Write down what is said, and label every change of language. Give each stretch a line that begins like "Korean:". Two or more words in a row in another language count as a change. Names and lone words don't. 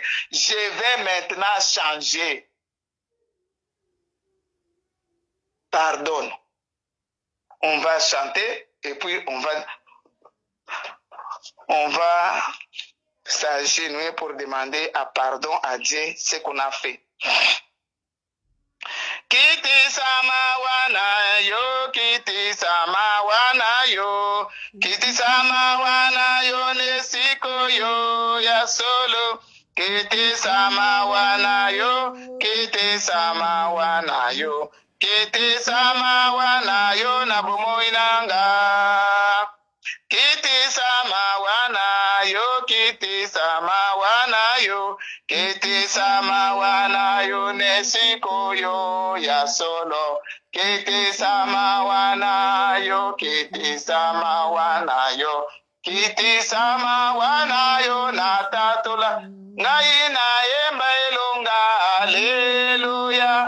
French: Je vais maintenant changer. Pardonne. On va chanter et puis on va s'agenouiller pour demander pardon à Dieu ce qu'on a fait.
Lingala: Kiti samawana yo, kiti samawana yo, kiti samawana yo nesiko yo ya solo, kiti samawana yo, kiti samawana yo, kiti samawana yo na bumoinanga, kiti samawana yo, kiti samawana yo. Kiti samawana yo nesiko yo ya solo. Kiti samawana yo, kiti samawana yo. Kiti samawana yo na tatula. Ngai na yemba elonga, alleluia.